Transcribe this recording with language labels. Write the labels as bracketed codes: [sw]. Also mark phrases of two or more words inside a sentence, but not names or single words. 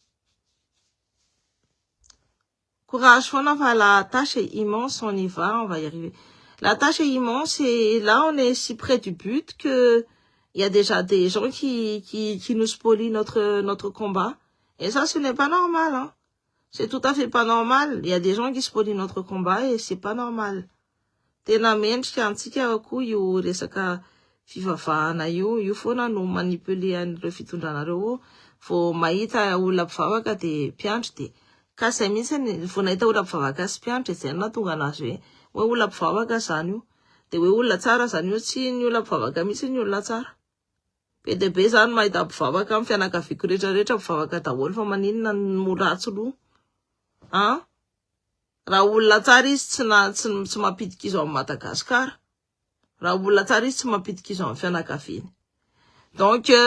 [fr] Courage, on va, la tâche est immense, on y va, on va y arriver. La tâche est immense et là, on est si près du but que il y a déjà des gens qui nous spolient notre combat. Et ça, ce n'est pas normal, hein. C'est tout à fait pas normal. Il y a des gens qui spolient notre combat et c'est pas normal. [mg] Tena mendrika antsika koa io resaka fivavahana io foana no manipuler an'ireo fitondranareo vao mahita olona mpivavaka de mpiandry de kasay mihitsy vao nahita olona mpivavaka sy mpiandry zay nahatonga anazy hoe olona mpivavaka zany io de hoe olona tsara zany io tsy ny olona mpivavaka mihitsy ny olona tsara be de be zany mahita mpivavaka amin'ny fianakaviako rehetrarehetra mpivavaka daholo fa maninona no ratsy loha hein raha olona tsara izy tsy mampidika izy amin'ny Madagasikara raha olona tsara izy tsy mampidika izy amin'ny fianakaviany donc